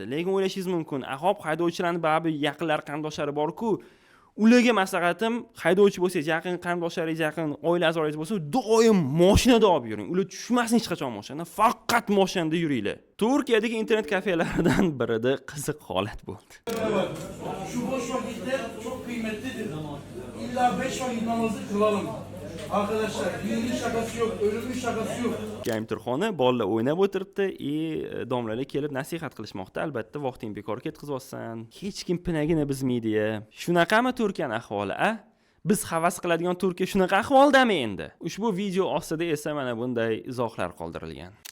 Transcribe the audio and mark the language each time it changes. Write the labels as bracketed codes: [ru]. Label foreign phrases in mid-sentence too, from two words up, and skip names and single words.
[uz] Lekin o'ylashingiz mumkin, ahob haydovchilarning baribir yaqinlar qarindoshlari bor-ku, ularga maslahatim, haydovchi bo'lsangiz, yaqin qarindoshlaringiz, yaqin oila a'zolaringiz bo'lsa, doim mashinada olib yuring. Ular tushmasin hech qachon mashinadan, faqat mashinada yuringlar. Turkiyadagi internet kafelardan birida qiziq holat bo'ldi. [tr] Şu boş vakitte çok kıymetlidir. İlla 5 vakit namazı kılalım. Arkadaşlar, dinin şakası yok, ölümün şakası yok. [uz] Imtihoni bolalar o'ynab o'tiribdi, domlalar kelib nasihat qilishmoqda. Albatta, vaqting bekor ketkazibsan. Hech kim pinagini bizmaydi-ya. Shunaqami Turkiyaning ahvoli, a? Biz havas qiladigan Turkiya shunaqa ahvoldami endi? Ushbu video ostida esa mana bunday izohlar qoldirilgan.